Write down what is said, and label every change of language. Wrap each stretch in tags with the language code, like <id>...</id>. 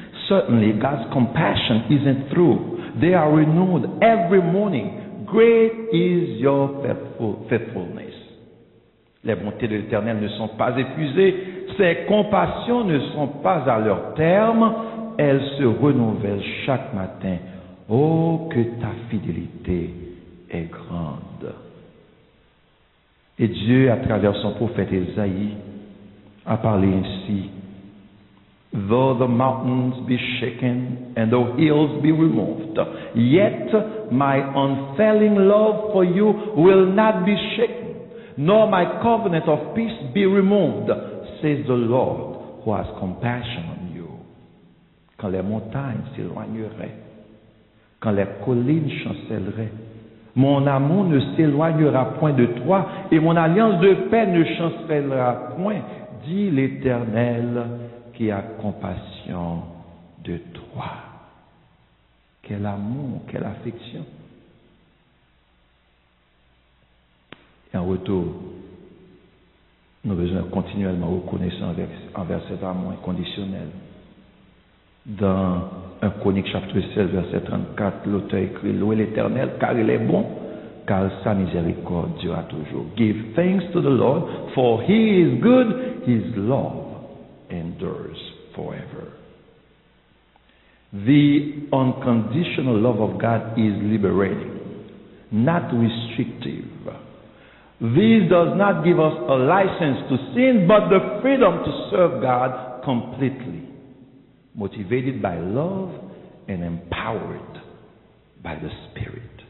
<en>Certainly God's compassion isn't through. They are renewed every morning. Great is your faithfulness.</en> <fr>Les bontés de l'Éternel ne sont pas épuisées, ses compassions ne sont pas à leur terme, elles se renouvellent chaque matin. Oh, que ta fidélité est grande. Et Dieu, à travers son prophète Ésaïe, a parlé ainsi.</fr> <en>Though the mountains be shaken and the hills be removed, yet my unfailing love for you will not be shaken, nor my covenant of peace be removed, says the Lord, who has compassion on you.</en> <fr>Quand les montagnes s'éloigneraient, quand les collines chancelleraient, mon amour ne s'éloignera point de toi, et mon alliance de paix ne chancellera point, dit l'Éternel, qui a compassion de toi. Quel amour, quelle affection. Et en retour, nous avons besoin continuellement reconnaissant envers cet amour inconditionnel. Dans 1 Chronique chapitre 16, verset 34, l'auteur écrit, louez l'Éternel, car il est bon, car sa miséricorde durera toujours.</fr> <en>Give thanks to the Lord, for he is good, his love endures forever. The unconditional love of God is liberating, not restrictive. This does not give us a license to sin, but the freedom to serve God completely, motivated by love and empowered by the Spirit.</en>